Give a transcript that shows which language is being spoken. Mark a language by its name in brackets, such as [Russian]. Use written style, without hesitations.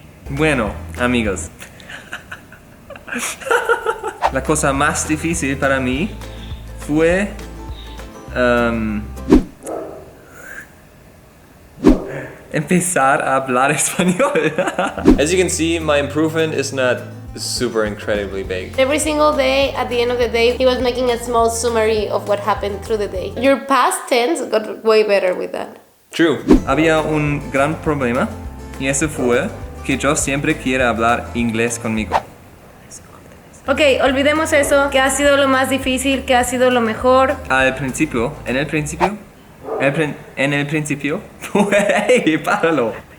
[Spanish] Bueno, amigos. La cosa más difícil para mí fue empezar a hablar español. [English] As you can see, my improvement is not super incredibly big. Every single day, at the end of the day, he was making a small summary of what happened through the day. Your past tense got way better with that. True. [Spanish] Había un gran problema y eso fue que yo siempre quiero hablar inglés conmigo. Ok, olvidemos eso. ¿Qué ha sido lo más difícil? ¿Qué ha sido lo mejor? En el principio, hey, páralo.